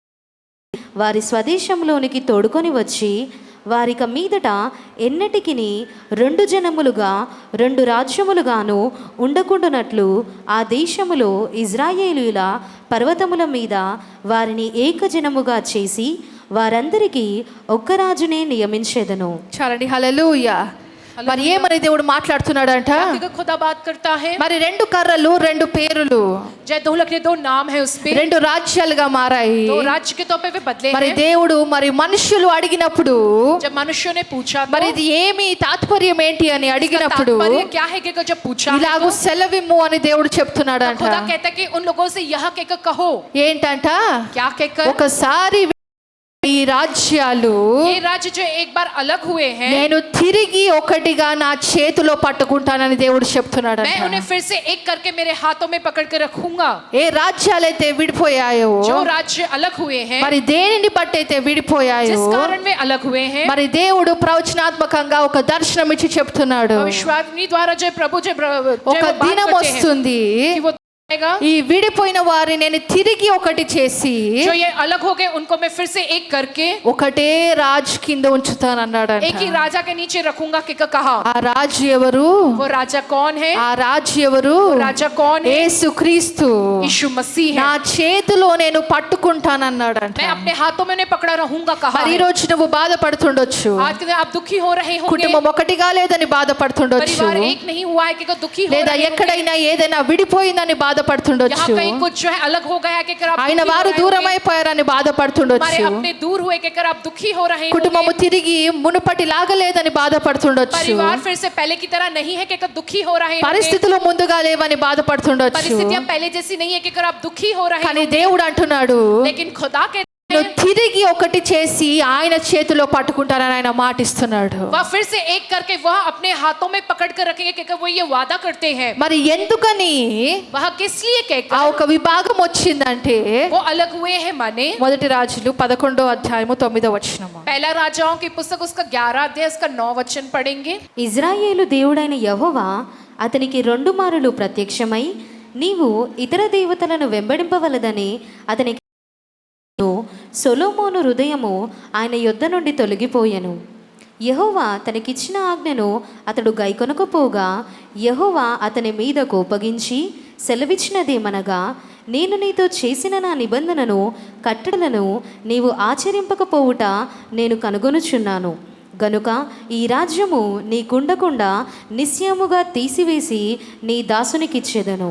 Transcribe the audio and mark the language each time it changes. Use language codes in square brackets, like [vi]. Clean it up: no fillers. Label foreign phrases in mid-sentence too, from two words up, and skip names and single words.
[te] వారి స్వదేశంలోనికి తోడుకొని వచ్చి, వారిక మీదట ఎన్నటికిని 2 జనములుగా 2 రాజ్యములుగాను ఉండకుండానట్లు ఆ దేశములో ఇజ్రాయేలీయుల పర్వతముల మీద వారిని ఏకజనముగా చేసి వారందరికీ ఒక్క రాజునే నియమించేదను. చాలండి. హల్లెలూయా. మరి ఏమని దేవుడు మాట్లాడుతున్నాడంట? [hi] खुदा बात करता है, [te] మరి 2 కర్రలు 2 పేరులు [hi] जय दोहलक ने 2 नाम है उस पे, [te] 2 రాజ్యాలుగా మారాయి. [hi] 2 राज्य के तौर पे वे बदले [te] మరి [hi] हैं। [te] దేవుడు మరి మనుషులు అడిగినప్పుడు, [hi] जब मनुष्यों ने पूछा [te] మరి ఇది ఏమి తాత్పర్యం ఏంటి అని అడిగినప్పుడు, [hi] तात्पर्य क्या है कि जब पूछा [te] ఇలాగూ సెలవిమ్ము అని దేవుడు చెప్తున్నాడంట. [hi] खुदा कहता है कि उन लोगों से यह कहकर कहो, [te] ఏంటంట? [hi] क्या कहकर, [te] ఒకసారి ఈ రాజ్యాలు [hi] ये राज्य जो एक बार अलग हुए हैं, [te] నేను తిరిగి ఒకటిగా నా చేతిలో పట్టుకుంటానని దేవుడు చెప్తున్నాడంట. [hi] मैं उन्हें फिर से एक करके मेरे हाथों में पकड़ के रखूंगा. [te] ఏ రాజ్యాలైతే విడిపోయాయో, [hi] जो राज्य अलग हुए हैं, [te] మరి దేనిని బట్టి అయితే విడిపోయాయో, [hi] जिस कारण वे अलग हुए हैं, [te] మరి దేవుడు ప్రవచనాత్మకంగా ఒక దర్శనం ఇచ్చి చెప్తున్నాడు. [hi] विश्वासनी द्वारा जो प्रभु जो [te] ఒక దినం వస్తుంది, [hi] कि वो [te] ఈ విడిపోయిన వారిని నేను తిరిగి ఒకటి చేసి, [hi] जो ये अलग हो गए उनको मैं फिर से एक करके [te] ఒకటే రాజు కింద ఉంచుతానన్నాడంట. [hi] एक ही राजा के नीचे रखूंगा कि कहा. [te] ఆ రాజు ఎవరు? [hi] वो राजा कौन है? [te] ఆ రాజు ఎవరు? [hi] राजा कौन है? [te] యేసుక్రీస్తు. [hi] यीशु मसीह है. [te] నా చేతిలో నేను పట్టుకుంటానన్నాడంట. [hi] मैं अपने हाथों में उन्हें पकड़ा रहूंगा कहा. [te] మరి ఈ రోజు నువ్వు బాధపడుతుండొచ్చు, [hi] आज के दिन आप दुखी हो रहे होंगे, [te] కుటుంబం ఒకటిగా లేదని బాధపడుతుండొచ్చు, [hi] परिवार एक नहीं हुआ है कि दुखी हो [te] లేదా [hi] रहे होंगे, [te] ఎక్కడైనా ఏదైనా విడిపోయిందని [hi] यहाँ [te] బాధపడుతుండొచ్చు, [hi] कहीं कुछ जो है अलग हो गया कि आप [te] ఆయన [hi] दुखी हो [te] వారు [hi] रहे [te] దూరం [hi] होंगे, [te] అయిపోయారని [hi] हमारे [te] బాధపడుతుండొచ్చు, [hi] अपने दूर हुए कि आप दुखी हो रहे होंगे, [te] కుటుంబము తిరిగి మునుపటి లాగలేదని బాధపడుతుండొచ్చు, [hi] परिवार फिर से पहले की तरह नहीं है कि दुखी हो रहे होंगे, [te] పరిస్థితులు ముందుగా లేవని బాధపడుతుండొచ్చు. [hi] परिस्थितियां पहले जैसी नहीं है कि आप दुखी हो रहे [te] కానీ [hi] होंगे, [te] దేవుడు అంటున్నాడు, [hi] लेकिन खुदा के [te] నేను తిరిగి ఒకటి చేసి ఆయన చేతిలో పట్టుకుంటానని ఆయన మాటిస్తున్నాడు. [hi] वह फिर से एक करके वह अपने हाथों में पकड़ कर रखेंगे कि वो ये वादा करते हैं. [te] మరి ఎందుకని [hi] वह किस लिए [te] ఆ [hi] कहकर [te] ఒక విభాగం వచ్చిందంటే, [hi] वो अलग हुए हैं माने [te] మొదటి రాజులు 11వ అధ్యాయము 9వ వచనము. [hi] पहला राजाओं की पुस्तक उसका 11 अध्याय उसका 9 वचन पढ़ेंगे. [te] ఇజ్రాయేలు దేవుడైన యెహోవా అతనికి 2 మారులు ప్రత్యక్షమై, నీవు ఇతర దేవతలను వెంబడింపవలదని అతనికి సొలొమోను హృదయము ఆయన యొద్ద నుండి తొలగిపోయెను. యెహోవా తనకిచ్చిన ఆజ్ఞను అతడు గైకొనకపోగా యెహోవా అతని మీద కోపగించి సెలవిచ్చినదేమనగా, నేను నీతో చేసిన నా నిబంధనను కట్టడలను నీవు ఆచరింపకపోవుట నేను కనుగొనుచున్నాను గనుక ఈ రాజ్యము నీకుండకుండా నిశ్చయముగా తీసివేసి నీ దాసునికిచ్చేదను.